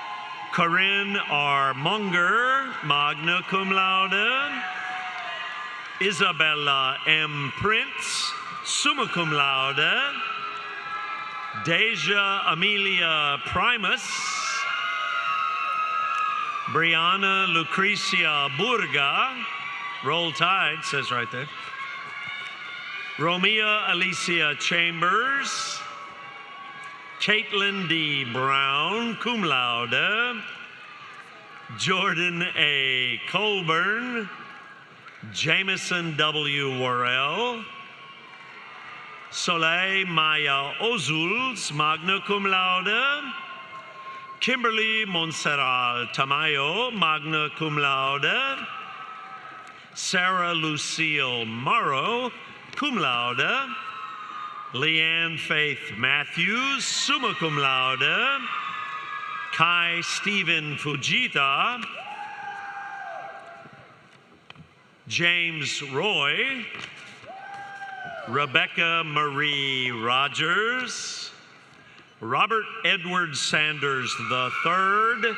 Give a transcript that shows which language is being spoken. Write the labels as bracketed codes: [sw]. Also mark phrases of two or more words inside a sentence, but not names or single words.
[en] Corinne R. Munger, [la] magna cum laude. [en] Isabella M. Prince, [la] summa cum laude. [en] Deja Amelia Primus. Brianna Lucrecia Burga. Roll Tide, says right there. Romea Alicia Chambers. Caitlin D. Brown, [la] cum laude. [en] Jordan A. Colburn. Jameson W. Worrell. Soleil Maya Ozuls, [la] magna cum laude. [en] Kimberly Montserrat Tamayo, [la] magna cum laude. [en] Sarah Lucille Morrow, [la] cum laude. [en] Leanne Faith Matthews, [la] summa cum laude. [en] Kai Stephen Fujita. James Roy. Rebecca Marie Rogers. Robert Edward Sanders III.